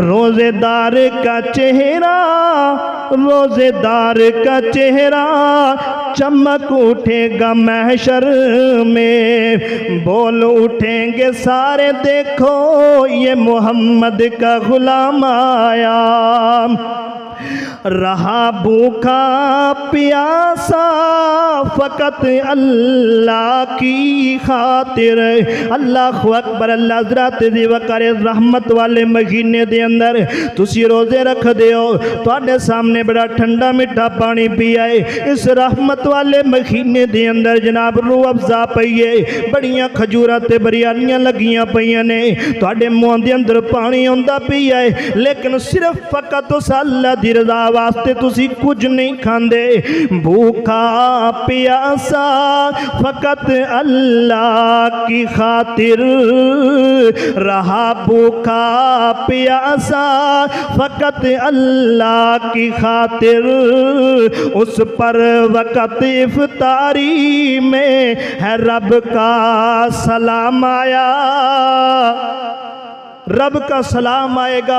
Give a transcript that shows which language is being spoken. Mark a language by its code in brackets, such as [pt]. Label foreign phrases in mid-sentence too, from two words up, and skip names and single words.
[ur] روزے دار کا چہرہ، روزے دار کا چہرہ چمک اٹھے گا محشر میں، بول اٹھیں گے سارے دیکھو یہ محمد کا غلام آیا۔ رہا بھوکا پیاسا فقط اللہ کی خاطر، [ar] اللہ اکبر [ur] اللہ۔ [pa] حضرات دی وقار رحمت والے مہینے دے اندر تسی روزے رکھ دیو، تواڈے سامنے بڑا ٹھنڈا میٹھا پانی پیا ہے۔ اس رحمت والے مہینے دے اندر جناب روح افزا پئیے، بڑیاں کھجوراں تے بریانیاں لگیاں پئیاں نے، تواڈے منہ دے اندر پانی ہوندا پیا ہے، لیکن صرف فقط اس اللہ دی رضا واسطے تسی کچھ نہیں کھاندے۔ [ur] بھوکا پیاسا فقط اللہ کی خاطر، رہا بھوکا پیاسا فقط اللہ کی خاطر، اس پر وقت افطاری میں ہے رب کا سلام آیا، رب کا سلام آئے گا۔